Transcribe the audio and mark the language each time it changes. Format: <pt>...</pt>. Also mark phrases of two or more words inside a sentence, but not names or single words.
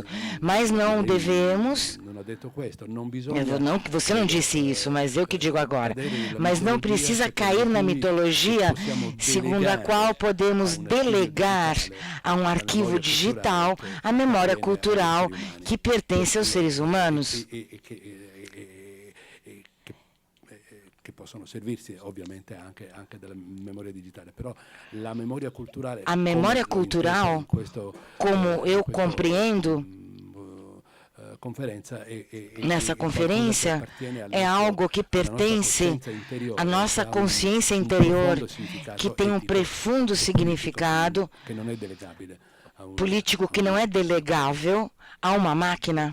<pt>Mas não devemos, você não disse isso, mas eu que digo agora, mas não precisa cair na mitologia segundo a qual podemos delegar a um arquivo digital a memória cultural que pertence aos seres humanos.</pt> <it>Possono servirsi ovviamente anche della memoria digitale, però la memoria culturale,</it> <pt>a memória cultural, como eu compreendo nessa conferência, é algo que pertence à nossa consciência interior, que tem um profundo significado político que não é delegável a uma máquina.</pt>